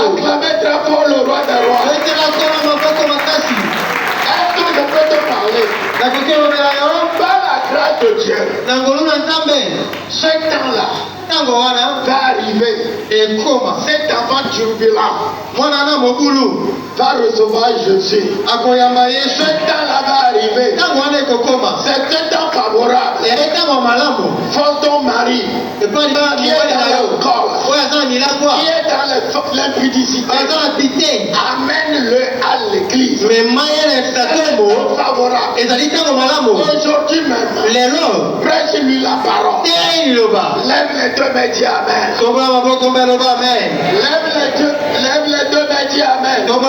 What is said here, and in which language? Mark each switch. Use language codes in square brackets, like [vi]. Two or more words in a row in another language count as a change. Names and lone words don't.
[fr] Acclamez très fort le roi des rois. [ln] etela kona maboko makasi [fr] Est-ce que je peux te parler? [ln] nakoki elobela yo [fr] Par la grâce de Dieu, [ln] na ngolu na nzambe [fr] ce temps-là [ln] ntango wana [fr] va arriver. [ln] ekoma [fr] Cet enfant turbulent [ln] mwana na mobulu [fr] va recevoir Jésus. [ln] akoyamba [fr] Ce [ln] yesu [fr] temps-là va arriver. [ln] ntango wana ekokoma [fr] C'est un temps favorable. [ln] ere ntango malamu [fr] Force ton mari [ln] epali bana [fr] qui est [ln] mibali na [fr] dans [ln] yo [fr] le corps, [ln] oyo aza na milangwa [fr] qui est dans l'impudicité. [ln] aza na pite [fr] Amène-le à l'église. propice. Mais moyen Temps favorable. Aujourd'hui même, prêche-lui la parole. Lève les deux mains, dis Amen. Lève les deux mains, dis Amen.